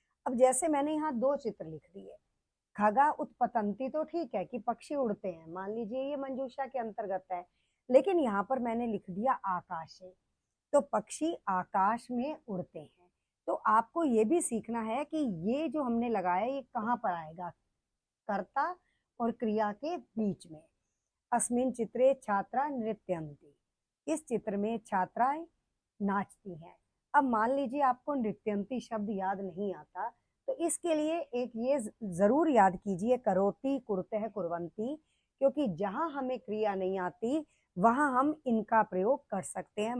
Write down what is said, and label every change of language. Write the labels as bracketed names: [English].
[Hindi] अब जैसे मैंने यहाँ दो चित्र लिख दिए, [Sanskrit] खगा उत्पतंती, [Hindi] तो ठीक है कि पक्षी उड़ते हैं, मान लीजिए ये मंजूषा के अंतर्गत है। लेकिन यहाँ पर मैंने लिख दिया आकाशे, तो पक्षी आकाश में उड़ते हैं। तो आपको ये भी सीखना है कि ये जो हमने लगाया ये कहाँ पर आएगा, कर्ता और क्रिया के बीच में। [Sanskrit] अस्मिन् चित्रे छात्रा नृत्यन्ति। [Hindi] इस चित्र में छात्राएं नाचती हैं। अब मान लीजिए आपको नृत्यन्ति शब्द याद नहीं आता, तो इसके लिए एक ये जरूर याद कीजिए, [Sanskrit] करोति कुरुतः कुर्वन्ति, [Hindi] क्योंकि जहां हमें क्रिया नहीं आती वहां हम इनका प्रयोग कर सकते हैं।